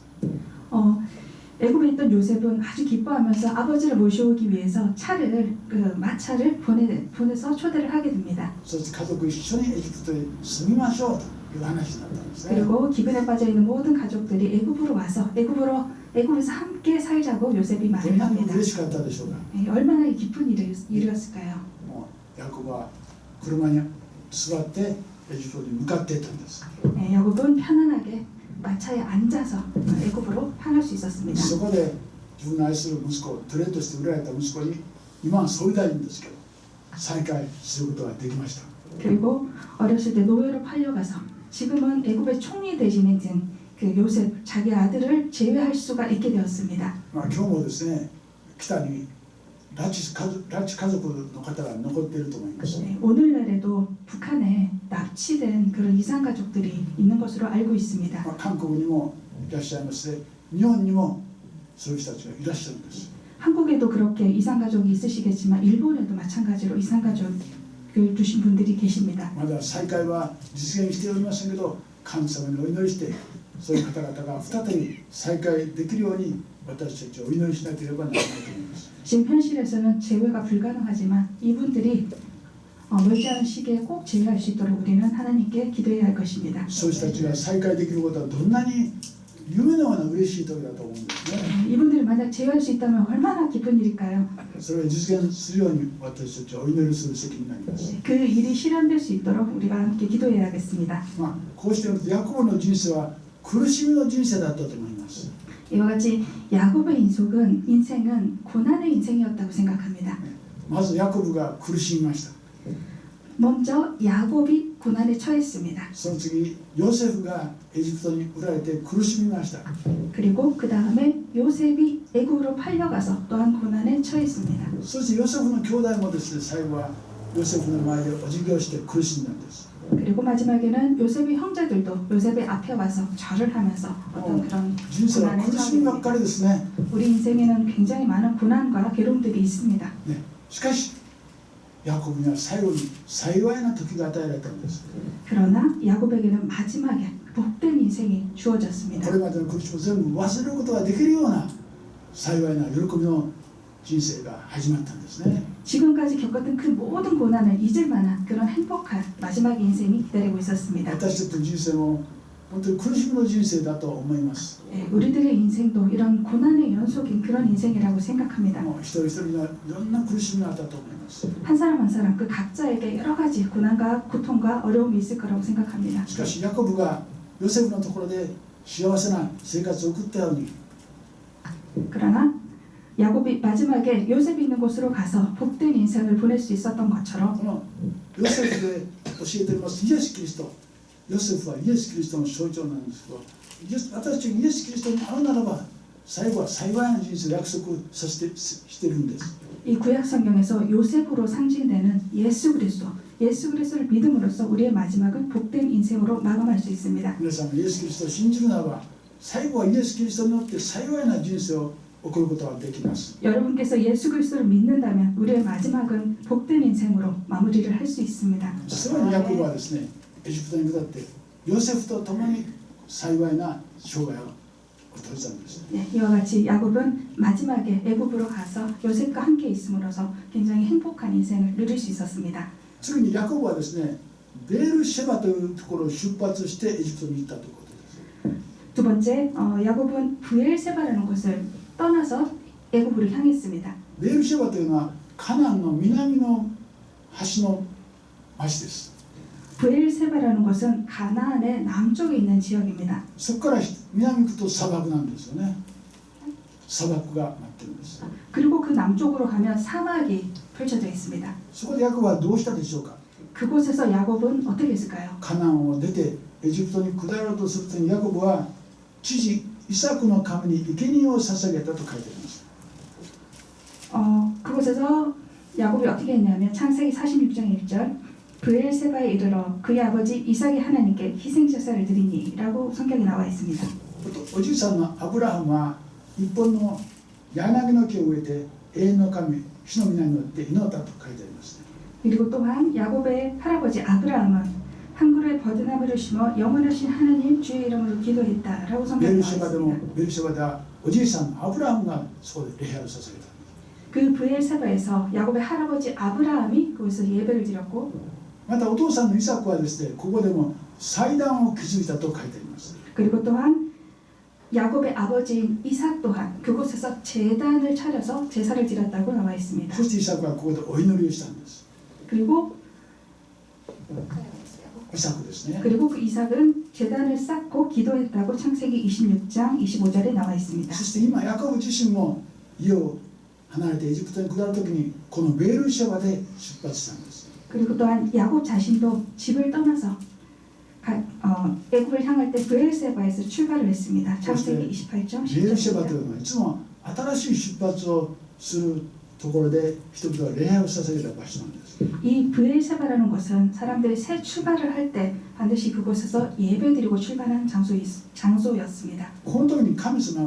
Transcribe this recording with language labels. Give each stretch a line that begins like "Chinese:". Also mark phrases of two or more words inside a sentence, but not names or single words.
Korean: 애굽에 있던 요셉은 아주 기뻐하면서 아버지를 모셔오기 위해서 마차를 보내서 초대를 하게 됩니다.
Japanese: そして家族一緒にエジプトへ住みましょうという話になったんですね。
Korean: 그리고 기근에 빠져 있는 모든 가족들이 애굽으로 와서 애굽에서 함께 살자고 요셉이
Japanese: ど
Korean: 말을
Japanese: んなに
Korean: 합니다.
Japanese: 嬉しかったでしょうか。
Korean: 얼마나 기쁜 일이었을까요?
Japanese: もうヤコブは車に座ってエジプトに向かっていったんです。
Korean: 야곱은 편안하게 마차에 앉아서 애굽으로 향할 수 있었습니다.
Japanese: そこで自分の愛する息子、奴隷として売られた息子に今は総理大臣ですけど再会することができました。
Korean: 그리고 어렸을 때 노예로 팔려가서 지금은 애굽의 총리 대신에 든 그 요셉 자기 아들을 제외할 수가 있게 되었습니다.
Japanese: 今日もですね北に拉致家族の方が残っていると思います。
Korean: 오늘날에도 북한에 납치된 그런 이산 가족들이 있는 것으로 알고 있습니다.
Japanese: 韓国にもいらっしゃいますし、日本にもそういう人たちがいらっしゃるんです。
Korean: 한국에도 그렇게 이산가족이 있으시겠지만 일본에도 마찬가지로 이산가족을 두신 분들이 계십니다.
Japanese: まだ再会は実現しておりませんけど、神様にお祈りして、そういう方々が再び再会できるように私たちはお祈りしなければならないと思います。
Korean: 지금 현실에서는 재회가 불가능하지만 이분들이 멀지 않은 시기에 꼭 재회할 수 있도록 우리는 하나님께 기도해야 할 것입니다.
Japanese: そういう人たちが再会できることはどんなに夢のような嬉しい時だと思うんですね。
Korean: 이분들이 만약 재회할 수 있다면 얼마나 기쁜 일일까요?
Japanese: それを実現するように私たちはお祈りする責任になります。
Korean: 그 일이 실현될 수 있도록 우리가 함께 기도해야겠습니다.
Japanese: こうして見るとヤコブの人生は苦しみの人生だったと思います。
Korean: 이와 같이 야곱의 인생은 고난의 인생이었다고 생각합니다.
Japanese: まずヤコブが苦しみました。
Korean: 먼저 야곱이 고난에 처했습니다.
Japanese: その次ヨセフがエジプトに売られて苦しみました。
Korean: 그리고 그 다음에 요셉이 애굽으로 팔려가서 또한 고난에 처했습니다.
Japanese: そしてヨセフの兄弟もですね、最後はヨセフの前でお辞儀をして苦しんだんです。
Korean: 그리고 마지막에는 요셉의 형제들도 요셉의 앞에 와서 절을 하면서 어떤 그런
Japanese: 人生は
Korean: 고난에
Japanese: 苦しみばっかり
Korean: 처합니다.
Japanese: ですね。
Korean: 우리 인생에는 굉장히 많은 고난과 괴로움들이 있습니다.
Japanese: ね、しかしヤコブには最後に幸いな時が与えられたんです。
Korean: 그러나 야곱에게는 마지막에 복된 인생이
Japanese: こ
Korean: 주어졌습니다.
Japanese: れまでの苦しみを全部忘れることができるような幸いな喜びの人生が始まったんですね。
Korean: 지금까지 겪었던 그 모든 고난을 잊을 만한 그런 행복한 마지막 인생이 기다리고 있었습니다.
Japanese: 私たちの人生も本当に苦しみの人生だと思います。
Korean: 우리들의 인생도 이런 고난의 연속인 그런 인생이라고 생각합니다.
Japanese: もう一人一人にはいろんな苦しみがあったと思います。
Korean: 한 사람 한 사람 그 각자에게 여러 가지 고난과 고통과 어려움이 있을 거라고 생각합니다.
Japanese: しかしヤコブがヨセフのところで幸せな生活を送ったように、
Korean: 그러나 야곱이 마지막에 요셉이 있는 곳으로 가서 복된 인생을 보낼 수 있었던 것처럼
Japanese: このヨセフで教えておりますイエス・キリスト、ヨセフはイエス・キリストの象徴なんですけど、私たちがイエス・キリストに会うならば最後は幸いな人生を約束させてしてるんです。
Korean: 이 구약 성경에서 요셉으로 상징되는 예수 그리스도를 믿음으로써 우리의 마지막은 복된 인생으로 마감할 수 있습니다.
Japanese: 皆さんがイエス・キリストを信じるならば最後はイエス・キリストによって幸いな人生を送ることができます。
Korean: 여러분께서 예수 그리스도를 믿는다면 우리의 마지막은 복된 인생으로 마무리를 할 수 있습니다.
Japanese: さらにヤコブはですね、エジプトに下ってヨセフと共に幸いな生涯を閉じたんです。
Korean: 네, 이와 같이 야곱은 마지막에 애굽으로 가서 요셉과 함께 있음으로써 굉장히 행복한 인생을 누릴 수 있었습니다.
Japanese: 次にヤコブはですね、ベールシェバというところを出発してエジプトに行ったということです。
Korean: 두 번째, 야곱은 브엘세바라는 곳을 떠나서 애굽으로 향했습니다.
Japanese: ベールシェバというのはカナンの南の端の町です。
Korean: 브엘세바라는 곳은 가나안의 남쪽에 있는 지역입니다.
Japanese: そこから南に行くと砂漠なんですよね。砂漠が待ってるんです。
Korean: 그리고 그 남쪽으로 가면 사막이 펼쳐져 있습니다.
Japanese: そこでヤコブはどうしたでしょうか。
Korean: 그곳에서 야곱은 어떻게 했을까요?
Japanese: カナンを出てエジプトに下ろうとするとヤコブは父イサクの神に生贄を捧げたと書いてあります。
Korean: 그곳에서 야곱이 어떻게 했냐면 창세기 46장 1절 브엘세바에 이르러 그의 아버지 이삭의 하나님께 희생제사를 드리니 라고 성경에 나와 있습니다.
Japanese: おじいさんのアブラハムは一本の柳の木を植えて永遠の神主の皆によって祈ったと書いてあります。
Korean: 그리고 또한 야곱의 할아버지 아브라함은 한 그루의 버드나무를 심어 영원하신 하나님 주의 이름으로 기도했다라고
Japanese: ベ
Korean: 성경에
Japanese: ル
Korean: 나와
Japanese: シェバでも
Korean: 있습니다.
Japanese: ベルシェバではおじいさんのアブラハムがそこで礼拝を捧げた。
Korean: 그 브엘세바에서 야곱의 할아버지 아브라함이 거기서 예배를 드렸고
Japanese: またお父さんのイサクはですね、ここでも祭壇を築いたと書いてあります。
Korean: 그리고 또한 야곱의 아버지인 이삭 또한 그곳에서 제단을 차려서 제사를 드렸다고 나와 있습니다.
Japanese: そしてイサクはここでお祈りをしたんです。
Korean: 그리고
Japanese: イサクですね。
Korean: 그 이삭은 제단을 쌓고 기도했다고 창세기 26장 25절에 나와 있습니다.
Japanese: そして今ヤコブ自身も家を離れてエジプトに下るときにこのベールシェバで出発したんです。
Korean: 그리고 또한 야곱 자신도 집을 떠나서 애굽을 향할 때 브엘세바에서 출발을 했습니다. 창세기 28장
Japanese: ベールシェバとい
Korean: 10절입니다.
Japanese: うのはいつも新しい出発をするところで人々は礼拝を捧げた場所なんです。
Korean: 이 브엘세바라는 곳은 사람들이 새 출발을 할 때 반드시 그곳에서 예배드리고 출발한 장소였습니다.